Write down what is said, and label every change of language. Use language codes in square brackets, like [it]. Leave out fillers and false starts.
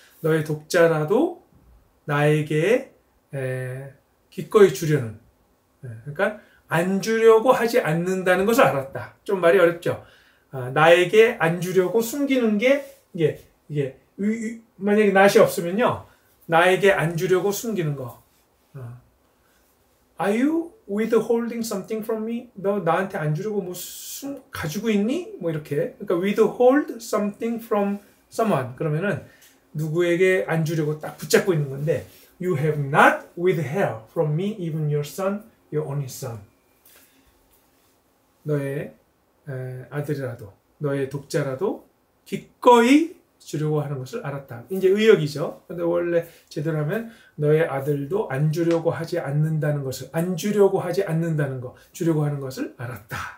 [ko] 너의 독자라도 나에게 기꺼이 주려는. 그러니까 안 주려고 하지 않는다는 것을 알았다. 좀 말이 어렵죠. 나에게 안 주려고 숨기는 게 이게 만약에 낫이 없으면요, 나에게 안 주려고 숨기는 거. [en] Are you withholding something from me? [ko] 너 나한테 안 주려고 뭐 가지고 있니? 뭐 이렇게. 그러니까 [en] withhold something from someone. [ko] 그러면은 누구에게 안 주려고 딱 붙잡고 있는 건데, [en] You have not withheld from me even your son, your only son. [ko] 너의 아들이라도, 너의 독자라도 기꺼이 주려고 하는 것을 알았다. 이제 의역이죠. 근데 원래 제대로 하면 너의 아들도 안 주려고 하지 않는다는 것을, 안 주려고 하지 않는다는 것, 주려고 하는 것을 알았다.